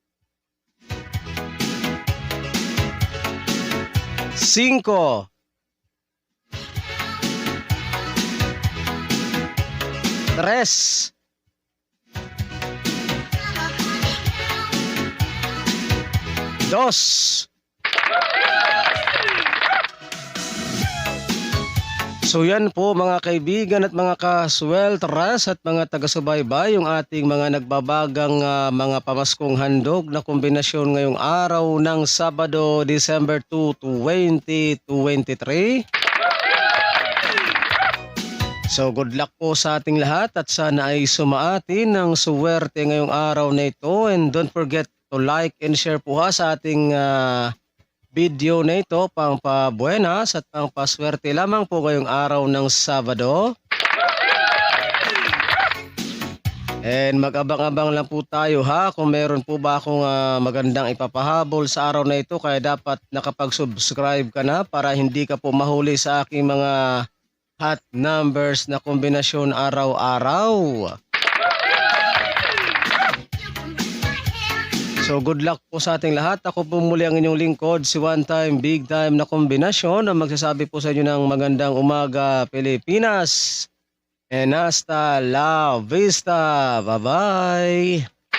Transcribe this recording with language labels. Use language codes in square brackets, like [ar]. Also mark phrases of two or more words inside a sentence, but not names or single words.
[es] Cinco. Tres. Dos. [tl] So yan po mga kaibigan at mga kaswelteras at mga taga-subaybay, yung ating mga nagbabagang mga pamaskong handog na kombinasyon ngayong araw ng Sabado, December 2, 2023. So [en] good luck [tl] po sa ating lahat at sana ay sumaatin ng suwerte ngayong araw na ito. [en] And don't forget to like and share [tl] po sa ating video na ito, pang pabuenas at pang paswerte lamang po ngayong araw ng Sabado. And mag-abang-abang lang po tayo, ha, kung meron po ba akong magandang ipapahabol sa araw na ito, kaya dapat nakapag-subscribe ka na para hindi ka po mahuli sa aking mga [en] hot numbers [tl] na kombinasyon araw-araw. So So [en] good luck [tl] po sa ating lahat. Ako po muli ang inyong lingkod, si One Time Big Time na kombinasyon na magsasabi po sa inyo ng magandang umaga Pilipinas. [es] And hasta la vista. Bye-bye.